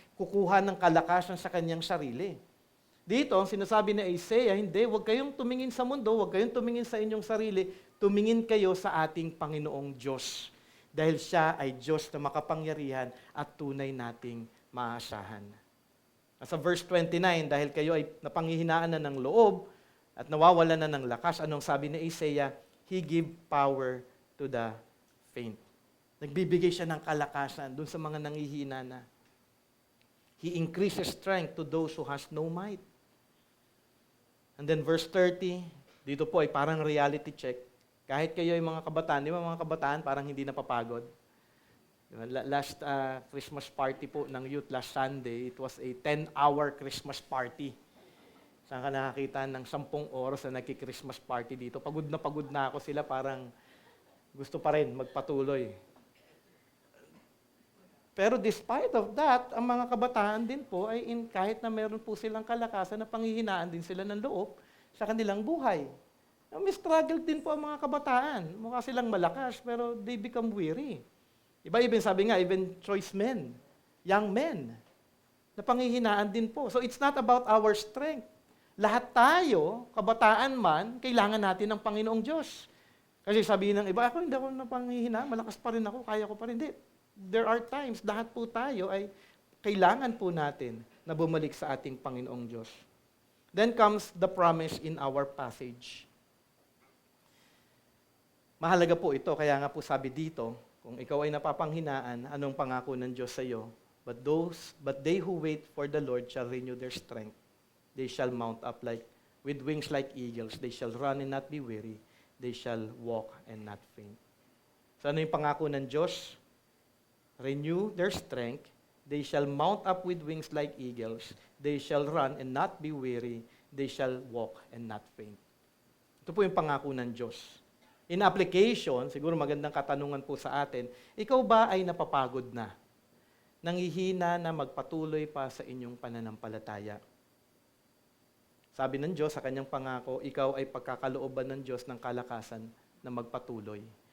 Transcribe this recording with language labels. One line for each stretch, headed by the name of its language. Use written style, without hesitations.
Filipino: Kukuha ng kalakasan sa kanyang sarili. Dito, ang sinasabi ni Isaiah, hindi, huwag kayong tumingin sa mundo, huwag kayong tumingin sa inyong sarili, tumingin kayo sa ating Panginoong Diyos. Dahil siya ay Diyos na makapangyarihan at tunay nating maaasahan. Sa verse 29, dahil kayo ay napanghihinaan na ng loob at nawawalan na ng lakas, anong sabi ni Isaiah?
English: He give power to the faint.
Filipino: Nagbibigay siya ng kalakasan dun sa mga nanghihina na.
English: He increases strength to those who has no might. And then verse 30,
Filipino: dito po ay parang
English: reality check.
Filipino: Kahit kayo ay mga kabataan, di ba mga kabataan parang hindi napapagod?
English: Last Christmas party
Filipino: po ng
English: youth last Sunday, it was a 10-hour Christmas party.
Filipino: Saan ka nakakita ng 10 oras na nagki-Christmas party dito? Pagod na ako sila, parang gusto pa rin magpatuloy. Pero
English: despite of that,
Filipino: ang mga kabataan din po ay kahit na meron po silang kalakasan na panghihinaan din sila ng loob sa kanilang buhay. May struggle din po ang mga kabataan. Mukha silang malakas, pero
English: they become weary.
Filipino: Iba even sabi nga,
English: even choice men, young men,
Filipino: na panghihinaan din po.
English: So it's not about our strength.
Filipino: Lahat tayo, kabataan man, kailangan natin ng Panginoong Diyos. Kasi sabihin ng iba, hindi ako napanghihinaan, malakas pa rin ako, kaya ko pa rin. Hindi.
English: There are times,
Filipino: lahat po tayo ay kailangan po natin na bumalik sa ating Panginoong Diyos.
English: Then comes the promise in our passage.
Filipino: Mahalaga po ito, kaya nga po sabi dito, kung ikaw ay napapanghinaan, anong pangako ng Diyos sa iyo?
English: But they who wait for the Lord shall renew their strength. They shall mount up with wings like eagles. They shall run and not be weary. They shall walk and not faint.
Filipino: So ano yung pangako ng Diyos?
English: Renew their strength. They shall mount up with wings like eagles. They shall run and not be weary. They shall walk and not faint.
Filipino: Ito po yung pangako ng Diyos.
English: In application,
Filipino: siguro magandang katanungan po sa atin, ikaw ba ay napapagod na? Nanghihina na magpatuloy pa sa inyong pananampalataya? Sabi ng Diyos sa kanyang pangako, ikaw ay pagkakalooban ng Diyos ng kalakasan na magpatuloy.